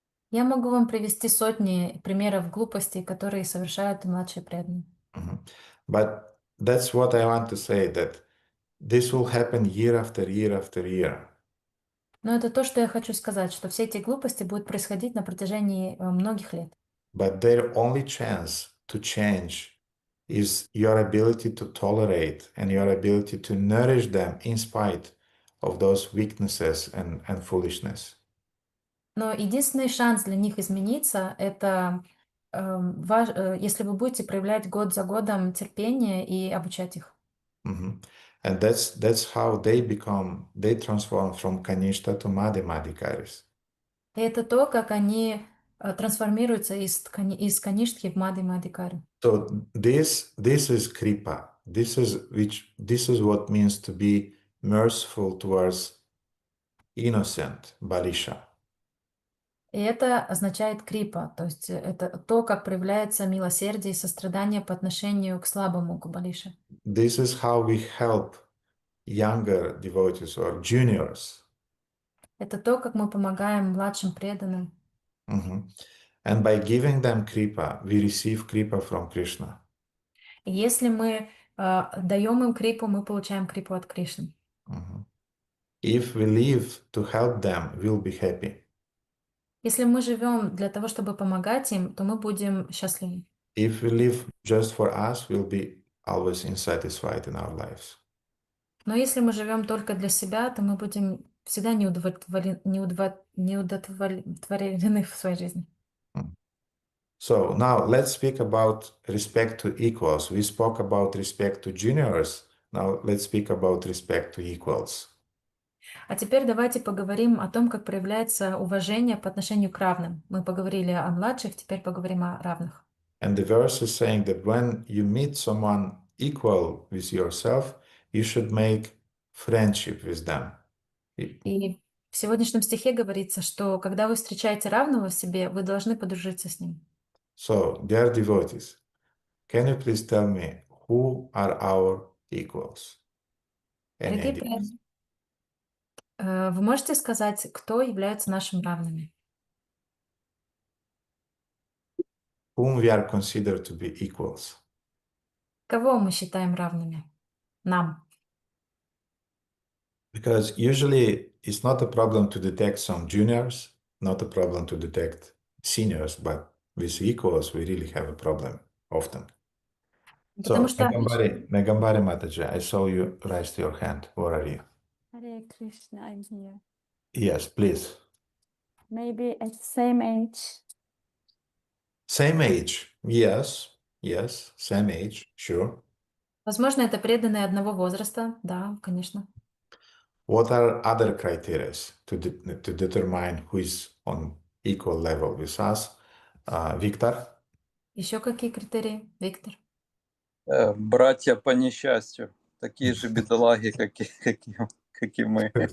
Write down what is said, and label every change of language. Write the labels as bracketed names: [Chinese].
[Russian] Я могу вам привести сотни примеров глупостей, которые совершают и младшие преданные. Mhm. [English] But that's what I want to say, that this will happen year after year after year. [Russian] Но это то, что я хочу сказать, что все эти глупости будут происходить на протяжении многих лет. [English] But their only chance to change is your ability to tolerate and your ability to nourish them in spite of those weaknesses and foolishness. [Russian] Но единственный шанс для них измениться — это если вы будете проявлять год за годом терпение и обучать их. Mhm. [English] And that's how they transform from Kanishta to Madhyamadicaris. [Russian] И это то, как они трансформируются из каништхи в мадхи-мадхикари. [English] So this is kripa. This is what means to be merciful towards innocent Balisha. [Russian] И это означает крипа, то есть это то, как проявляется милосердие и сострадание по отношению к слабому, к Балише. [English] This is how we help younger devotees or juniors. [Russian] Это то, как мы помогаем младшим преданным. Mhm. [English] And by giving them kripa, we receive kripa from Krishna. [Russian] И если мы даем им крипу, мы получаем крипу от Кришны. Mhm. [English] If we live to help them, we'll be happy. [Russian] Если мы живем для того, чтобы помогать им, то мы будем счастливы. [English] If we live just for us, we'll be always insatisfied in our lives. [Russian] Но если мы живем только для себя, то мы будем всегда неудовлетворены в своей жизни. [English] So now let's speak about respect to equals. We spoke about respect to juniors. Now let's speak about respect to equals. [Russian] А теперь давайте поговорим о том, как проявляется уважение по отношению к равным. Мы поговорили о младших, теперь поговорим о равных. [English] And the verse is saying that when you meet someone equal with yourself, you should make friendship with them. [Russian] И в сегодняшнем стихе говорится, что когда вы встречаете равного в себе, вы должны подружиться с ним. [English] So, dear devotees, can you please tell me who are our equals? Any [Russian] Дорогие [English] idea? [Russian] преданные, вы можете сказать, кто является нашим равными? [English] Whom we are considered to be equals? [Russian] Кого мы считаем равными? Нам. [English] Because usually it's not a problem to detect some juniors, not a problem to detect seniors, but with equals, we really have a problem often. [Russian] Потому [English] So, [Russian] что [English] Megambari Mataji, I saw you raise your hand. Where are you? Hare Krishna, I'm here. Yes, please. Maybe at the same age. Same age. Yes, same age, sure. [Russian] возможно, это преданные одного возраста. Да, конечно. [English] What are other criteria to determine who is on equal level with us? Victor? [Russian] Еще какие критерии, Виктор? Братья по несчастью. Такие же бедолаги, как и мы.